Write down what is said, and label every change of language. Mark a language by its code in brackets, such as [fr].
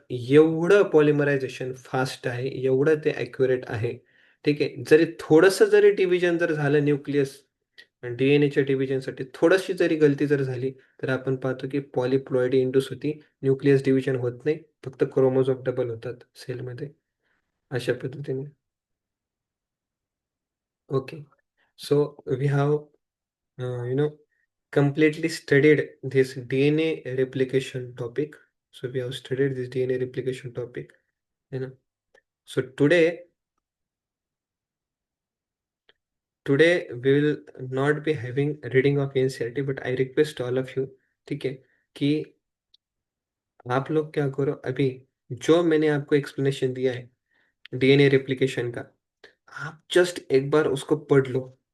[mr] एवढं पॉलिमरायझेशन फास्ट आहे, एवढं ते ॲक्युरेट आहे. ठीक आहे. जरी थोडंसं जरी डिव्हिजन जर झालं न्यूक्लियस डीएनएच्या डिव्हिजनसाठी थोडीशी जरी गलती जर झाली, तर आपण पाहतो की पॉलीप्लॉइडी इंड्यूस होती. न्यूक्लियस डिव्हिजन होत नाही. फक्त क्रोमोझोम डबल होतात सेलमध्ये. अशा पद्धतीने. Okay. [en] So we have completely studied this DNA replication topic. So we have studied this DNA replication topic. You know. So today we will not be having reading of NCERT, but I request all of you, [hi] ठीक है, कि आप लोग क्या करो अभी, जो मैंने आपको एक्सप्लेनेशन दिया है डीएनए रेप्लिकेशन का, आप जस्ट एक बार उसको पढ़ लो.